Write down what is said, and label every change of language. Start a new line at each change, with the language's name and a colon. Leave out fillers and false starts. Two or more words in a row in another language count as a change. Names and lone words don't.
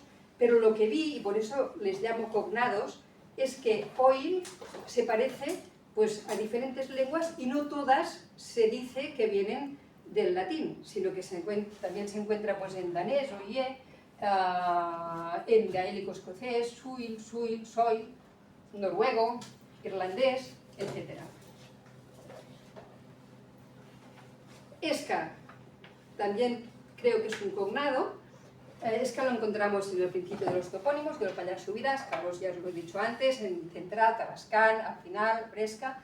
Spanish: Pero lo que vi, y por eso les llamo cognados, es que oil se parece pues, a diferentes lenguas y no todas se dice que vienen del latín, sino que también se encuentra pues, en danés, oye, en gaélico escocés, suil, soil, noruego, irlandés, etc. Esca, también creo que es un cognado. Esca lo encontramos en el principio de los topónimos, del Pallars Sobirás, Carlos ya os lo he dicho antes, en Central, Tarascán, al final, Bresca.